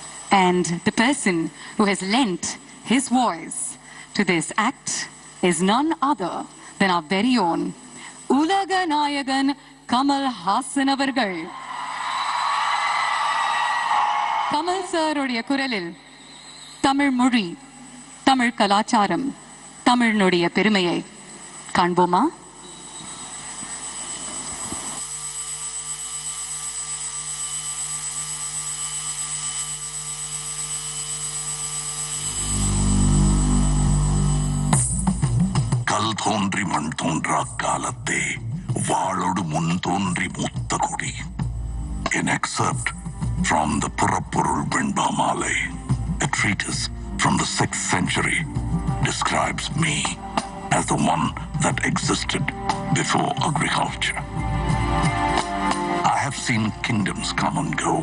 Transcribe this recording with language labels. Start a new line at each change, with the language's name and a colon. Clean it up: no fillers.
English: And the person who has lent his voice to this act is none other than our very own Ulaga Nayagan Kamal Hassan Avargal.
Tamil: Kamal sir odia kuralil Tamil மொழி, தமிழ் கலாச்சாரம், தமிழனுடைய பெருமையை காண்போமா? கல் தோன்றி மண் தோன்றா காலத்தே வாளோடு முன் தோன்றி மூத்த கொடி.
English: An excerpt from the Purapurul Brindamale, a treatise from the 6th century, describes me as the one that existed before agriculture. I have seen kingdoms come and go.